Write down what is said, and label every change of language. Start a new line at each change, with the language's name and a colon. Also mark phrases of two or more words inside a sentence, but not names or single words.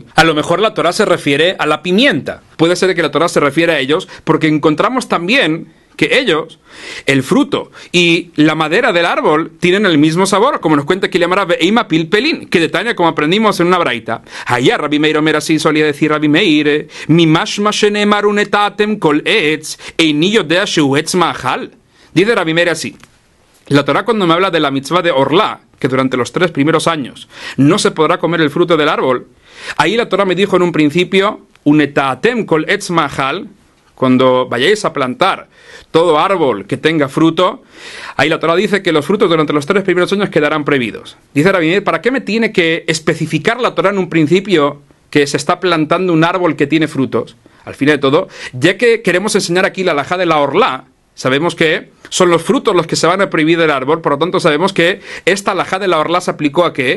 Spanish: A lo mejor la Torah se refiere a la pimienta. Puede ser que la Torah se refiere a ellos, porque encontramos también que ellos, el fruto y la madera del árbol tienen el mismo sabor, como nos cuenta aquí la Gemara,
Aramaic: אימא פלפלין,
Spanish: que detaña como aprendimos en una braita. Allá Rabbi Meir Omer, así solía decir Rabbi Meir,
Hebrew: מה משמע שנאמר ונטעתם כל עץ איני יודע שהוא עץ מאכל.
Spanish: Dice Rabbi Meir así, la Torah cuando me habla de la mitzvah de Orlá, que durante los 3 primeros años no se podrá comer el fruto del árbol, ahí la Torah me dijo en un principio,
Hebrew: ונטעתם כל עץ מאכל,
Spanish: cuando vayáis a plantar todo árbol que tenga fruto, ahí la Torá dice que los frutos durante los 3 primeros años quedarán prohibidos. Dice Rabbi Meir, ¿para qué me tiene que especificar la Torá en un principio que se está plantando un árbol que tiene frutos? Al fin de todo, ya que queremos enseñar aquí la halajá de la orlá, sabemos que son los frutos los que se van a prohibir del árbol, por lo tanto sabemos que esta halajá de la orlá se aplicó ¿a qué?